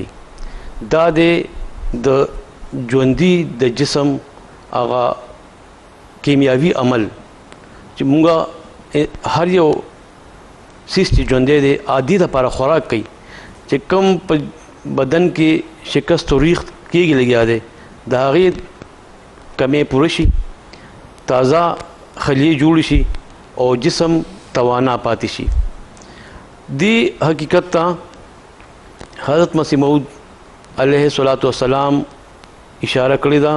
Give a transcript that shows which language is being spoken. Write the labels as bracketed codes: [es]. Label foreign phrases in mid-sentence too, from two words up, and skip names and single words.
[ps] دا د ژوندي د جسم هغه کیمیاوي عمل چې مونږه هر یو څیز چې ژوندی دی عادي دپاره خوراک کوي چې کوم په بدن کې شکست و ریخت کېږي لګیا دی د هغې کمې پوره شي تازه خلیې جوړې شي او جسم توانا پاتې شي. دې حقیقت ته حضرت مسیح موعود [ar] علیه الصلاۃ والسلام [ps] اشاره کړې ده.